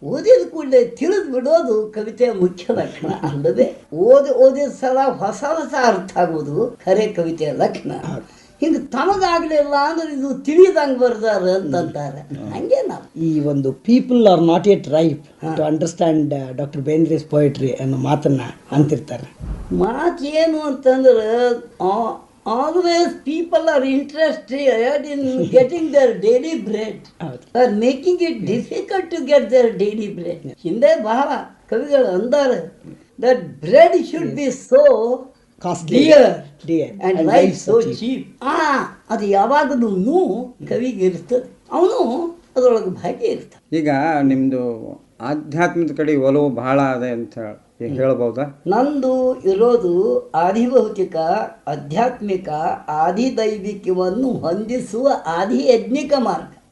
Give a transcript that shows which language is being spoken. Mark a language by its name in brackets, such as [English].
[Kannada] ಓದಿದ ಕೂಡಲೇ ತಿಳಿದು ಬಿಡೋದು ಕವಿತೆಯ ಮುಖ್ಯ ಲಕ್ಷಣ ಅಲ್ಲದೆ ಓದಿದ ಸಲ ಹೊಸ ಅರ್ಥ ಆಗೋದು ಖರೆ ಕವಿತೆಯ ಲಕ್ಷಣ. ಹಿಂಗೆ ತಮಗಾಗ್ಲಿಲ್ಲ ಅಂದ್ರೆ ಇದು ತಿಳಿದಂಗೆ ಬರ್ದಾರ ಅಂತಂತಾರೆ. ಹಂಗೆ ನಾವು ಈ ಒಂದು [English] people are not yet ripe to understand doctor Bendre's poetry [Kannada] ಅನ್ನೋ ಮಾತನ್ನ ಅಂತಿರ್ತಾರೆ. ಮಾತು ಏನು ಅಂತಂದ್ರೆ [English] always people are interested in getting their daily bread, are making it difficult to get their daily bread. [Kannada] ಹಿಂದೆ ಬಹಳ ಕವಿಗಳು ಅಂದಾರೆ [English] that bread should be so Costly. dear and life so cheap. [Kannada] ಅದು ಯಾವಾಗಲೂ ಕವಿಗೆ ಇರ್ತದೆ, ಅವನು ಅದರೊಳಗೆ ಭಾಗ್ಯ ಇರ್ತಾನೆ. ಈಗ ನಿಮ್ಮದು ಆಧ್ಯಾತ್ಮದ ಕಡೆ ಒಲವು ಬಹಳ ಅದೆ ಅಂತ ಹೇಳ್ಬೋದಾ? ನಂದು ಇರೋದು ಆದಿಭೌತಿಕ, ಆಧ್ಯಾತ್ಮಿಕ, ಆದಿದೈವಿಕವನ್ನು ಹೊಂದಿಸುವ ಆದಿಯಜ್ಞಿಕ ಮಾರ್ಗ.